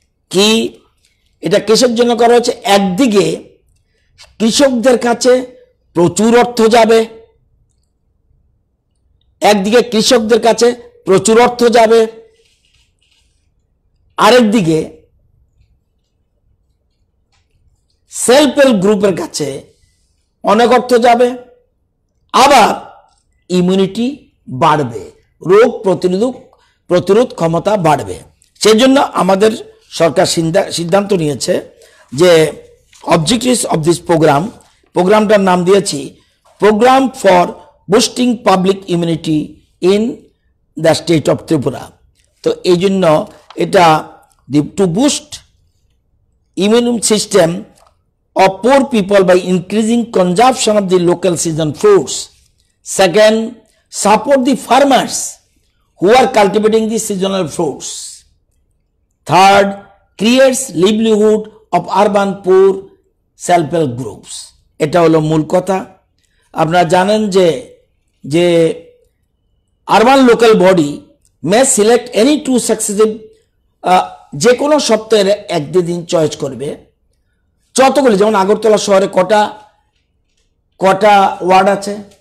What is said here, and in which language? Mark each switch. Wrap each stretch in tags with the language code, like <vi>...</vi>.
<bn>কি এটা কিসের জন্য করা হচ্ছে? একদিকে কৃষকদের কাছে প্রচুর অর্থ যাবে, একদিকে কৃষকদের কাছে প্রচুর অর্থ যাবে, আরেকদিকে সেলফ হেল্প গ্রুপের কাছে অনেক অর্থ যাবে, আবার ইমিউনিটি বাড়বে, রোগ প্রতিরোধ ক্ষমতা বাড়বে। সেজন্য আমাদের সরকার সিদ্ধান্ত নিয়েছে যে</bn> <en>objectives of this</en> <bn>প্রোগ্রামটার নাম দিয়েছি programme for boosting public immunity in the state of Tripura. তো এই জন্য এটা</bn> <en>To boost immune system of poor people by increasing consumption of the local season fruits. Second, support the farmers who are cultivating the seasonal fruits. Third, creates livelihood of urban poor self-help groups.</en> <bn>এটা হলো মূল কথা। আপনারা জানেন যে</bn> <en>urban local body may select any two successive</en> <bn>যে কোনো সপ্তাহের এক দিন চয়েস করবে, যতগুলি, যেমন আগরতলা শহরে কটা ওয়ার্ড আছে?</bn>